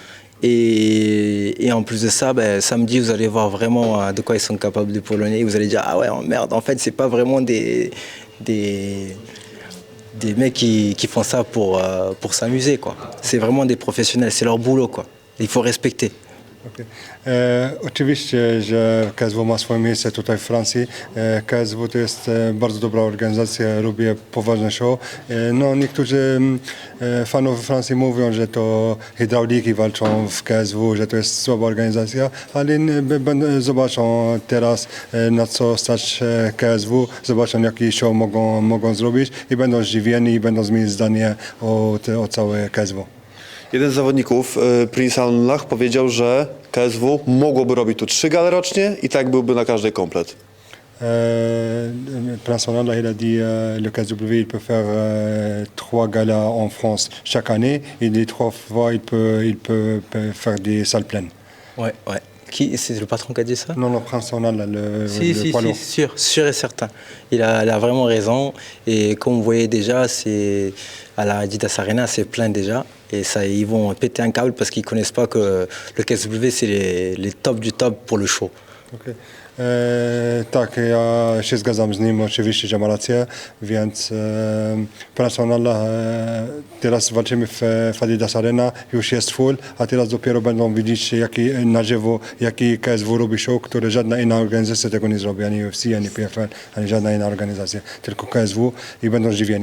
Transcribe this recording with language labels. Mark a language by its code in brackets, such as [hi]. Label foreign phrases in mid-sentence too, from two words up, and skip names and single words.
[fr] Et en plus de ça, samedi, vous allez voir vraiment de quoi ils sont capables, les Polonais. Vous allez dire, ah ouais, oh merde, en fait, c'est pas vraiment des mecs qui font ça pour s'amuser, quoi. C'est vraiment des professionnels, c'est leur boulot, quoi. Il faut respecter. Okay. [pl] Oczywiście, że KSW ma swoje miejsce tutaj w Francji. KSW to jest bardzo dobra organizacja, lubię poważne show. No, niektórzy fanów we Francji mówią, że to hydrauliki walczą w KSW, że to jest słaba organizacja, ale zobaczą teraz, na co stać KSW, zobaczą jaki show mogą zrobić i będą zdziwieni i będą zmienić zdanie o całe KSW. Jeden z zawodników, Prince Anlach, powiedział, że KSW mogłoby robić tu 3 gale rocznie i tak byłby na każdej komplet. [fr] Prince Anlach, il a dit le KSW il peut faire 3 galas en France chaque année et les 3 fois il peut faire des salles pleines. Ouais, ouais. Qui, c'est le patron qui a dit ça? Non, Prince Anlach, le poids lourd. Si, sûr et certain. Il a vraiment raison. Et comme vous voyez déjà, c'est à la Adidas Arena, c'est plein déjà. Et ça, ils vont péter un câble parce qu'ils ne connaissent pas que le KSW, c'est les top du top pour le show. Okay. [pl] Tak, ja się zgadzam z nim, oczywiście, że ma rację, więc Prince Anlach, teraz walczymy w Adidas Arena, już jest full, a teraz dopiero będą widzieć na żywo, jaki KSW robi show, które żadna inna organizacja tego nie zrobi, ani UFC, ani PFL, ani żadna inna organizacja, tylko KSW i będą zdziwieni.